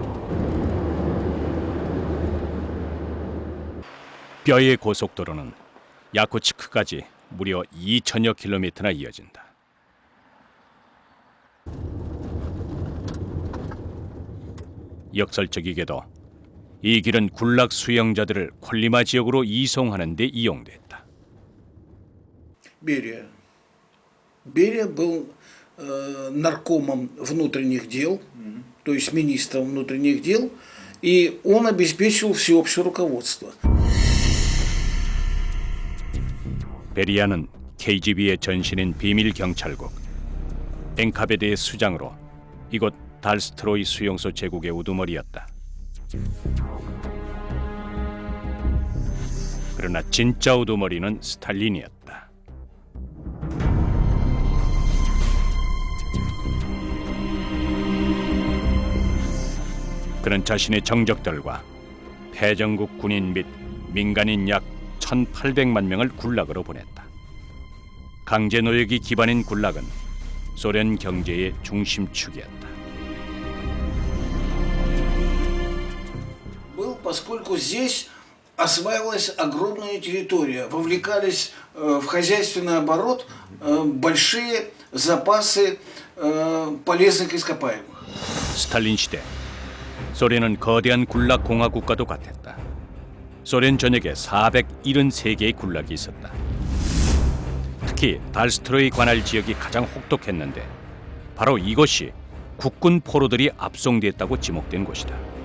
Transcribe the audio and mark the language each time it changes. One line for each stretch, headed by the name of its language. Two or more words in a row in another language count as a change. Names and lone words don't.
Korean: 뼈의 고속도로는 야쿠츠크까지 무려 2천여 킬로미터나 이어진다. 역설적이게도 이 길은 굴락 수용자들을 콜리마 지역으로 이송하는 데 이용됐다.
Russian: Берия. Берия был наркомом внутренних дел, то есть министром внутренних дел, и он обеспечивал всеобщее руководство.
Korean: 베리아는 KGB의 전신인 비밀 경찰국 엔카베드의 수장으로 이곳 달스트로이 수용소 제국의 우두머리였다. 그러나 진짜 우두머리는 스탈린이었다. 그는 자신의 정적들과 패전국 군인 및 민간인 약 1,800만 명을 굴락으로 보냈다. 강제 노역이 기반인 굴락은 소련 경제의 중심축이었다.
Russian: Был, поскольку здесь осваивалась огромная территория, вовлекались в хозяйственный оборот большие запасы полезных ископаемых.
Korean: 스탈린 시대 소련은 거대한 굴락 공화 국가도 같았다. 소련 전역에 473개의 굴락이 있었다. 특히 달스트로이 관할 지역이 가장 혹독했는데 바로 이것이 국군 포로들이 압송됐다고 지목된 곳이다.